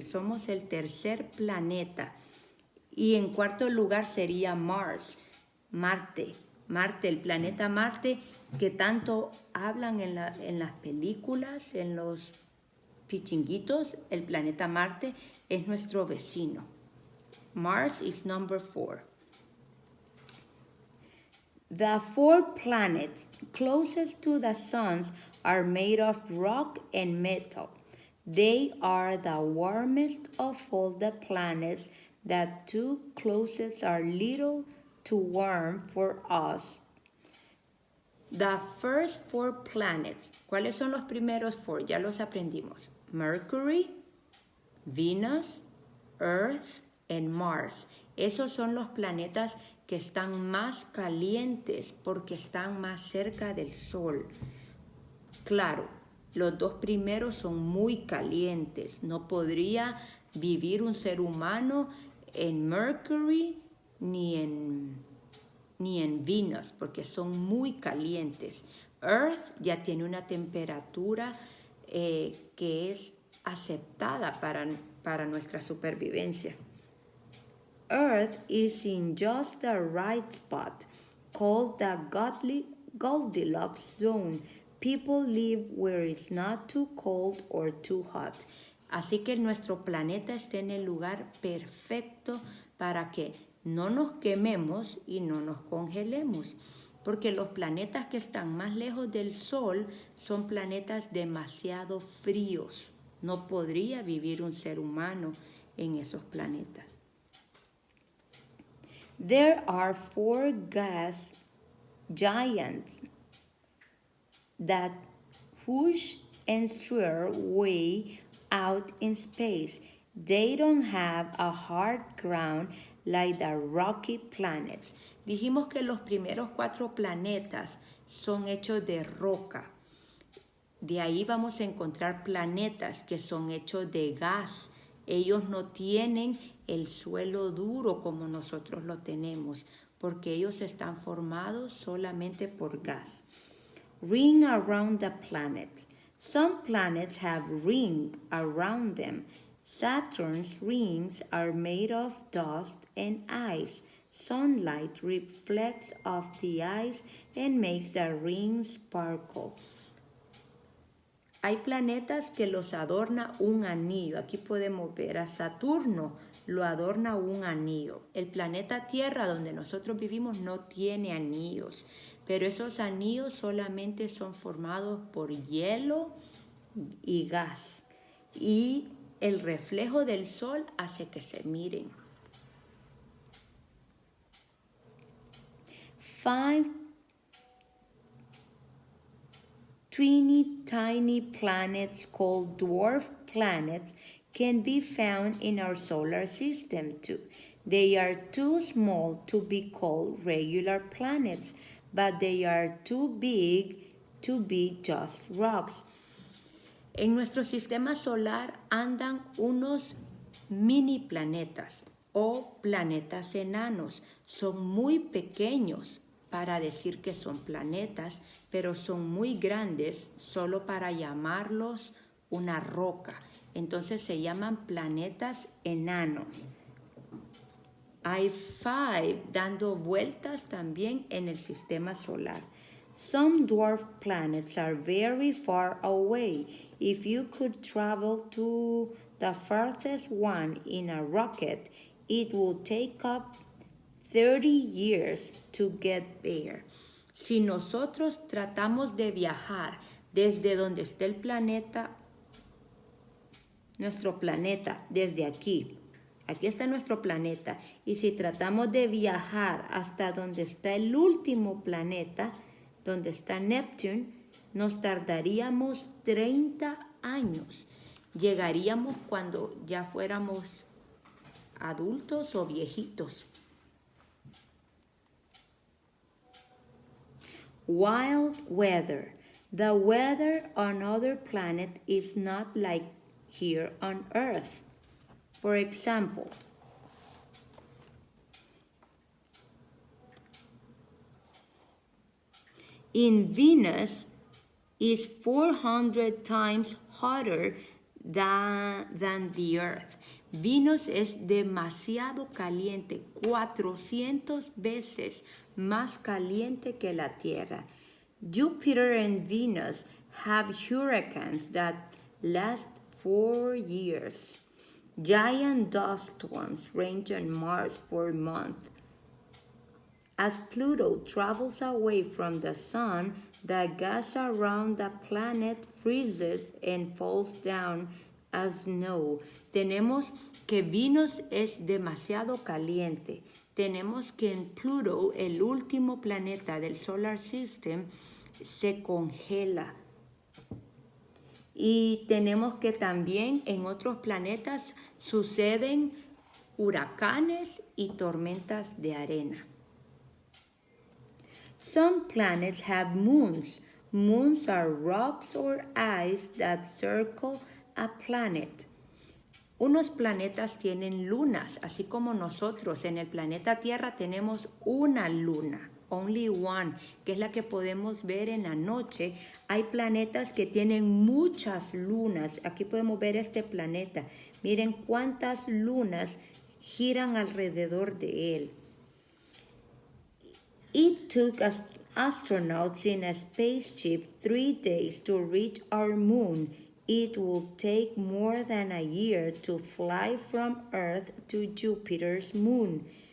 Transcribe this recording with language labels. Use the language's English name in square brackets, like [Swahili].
[Spanish] Somos el tercer planeta. Y en cuarto lugar sería Mars, Marte. Marte, el planeta Marte, que tanto hablan en las películas, en los pichinguitos, el planeta Marte es nuestro vecino. [English] Mars is number 4. The 4 planets closest to the suns are made of rock and metal. They are the warmest of all the planets. The 2 closest are little too warm for us. The first 4 planets. [Spanish] ¿Cuáles son los primeros 4? Ya los aprendimos. [English] Mercury, Venus, Earth and Mars. [Spanish] Esos son los planetas que están más calientes porque están más cerca del Sol. Claro, los 2 primeros son muy calientes. No podría vivir un ser humano en Mercury ni en Venus porque son muy calientes. Earth ya tiene una temperatura que es aceptada para nuestra supervivencia. [English] Earth is in just the right spot, called the Goldilocks zone. People live where it's not too cold or too hot. [Spanish] Así que nuestro planeta está en el lugar perfecto para que no nos quememos y no nos congelemos. Porque los planetas que están más lejos del Sol son planetas demasiado fríos. No podría vivir un ser humano en esos planetas. [English] There are 4 gas giants that push and swirl way out in space. They don't have a hard ground like the rocky planets. [Spanish] Dijimos que los primeros 4 planetas son hechos de roca. De ahí vamos a encontrar planetas que son hechos de gas. Ellos no tienen el suelo duro como nosotros lo tenemos, porque ellos están formados solamente por gas. [English] Ring around the planet. Some planets have ring around them. Saturn's rings are made of dust and ice. Sunlight reflects off the ice and makes the rings sparkle. [Spanish] Hay planetas que los adorna un anillo. Aquí podemos ver a Saturno, lo adorna un anillo. El planeta Tierra, donde nosotros vivimos, no tiene anillos, pero esos anillos solamente son formados por hielo y gas. Y el reflejo del sol hace que se miren. [English] 5 tiny planets called dwarf planets can be found in our solar system too. They are too small to be called regular planets, but they are too big to be just rocks. [Spanish] En nuestro sistema solar andan unos mini planetas o planetas enanos. Son muy pequeños para decir que son planetas, pero son muy grandes solo para llamarlos una roca. Entonces se llaman planetas enanos. Hay 5 dando vueltas también en el sistema solar. [English] Some dwarf planets are very far away. If you could travel to the farthest one in a rocket, it would take up 30 years to get there. [Spanish] Si nosotros tratamos de viajar desde donde está el planeta, nuestro planeta, desde aquí está nuestro planeta, y si tratamos de viajar hasta donde está el último planeta, donde está Neptune, nos tardaríamos 30 años. Llegaríamos cuando ya fuéramos adultos o viejitos. [English] Wild weather. The weather on other planets is not like here on Earth. For example, in Venus is 400 times hotter than the Earth. [Spanish] Venus es demasiado caliente, 400 veces más caliente que la Tierra. [English] Jupiter and Venus have hurricanes that last 4 years. Giant dust storms range on Mars for months. As Pluto travels away from the sun, the gas around the planet freezes and falls down as snow. [Spanish] Tenemos que Venus es demasiado caliente. Tenemos que en Pluto, el último planeta del Solar System, se congela. Y tenemos que también en otros planetas suceden huracanes y tormentas de arena. [English] Some planets have moons. Moons are rocks or ice that circle a planet. [Spanish] Unos planetas tienen lunas, así como nosotros en el planeta Tierra tenemos una luna, [English] only one, [Spanish] que es la que podemos ver en la noche. Hay planetas que tienen muchas lunas. Aquí podemos ver este planeta. Miren cuántas lunas giran alrededor de él. [English] It took astronauts in a spaceship 3 days to reach our moon. It will take more than a year to fly from Earth to Jupiter's moon.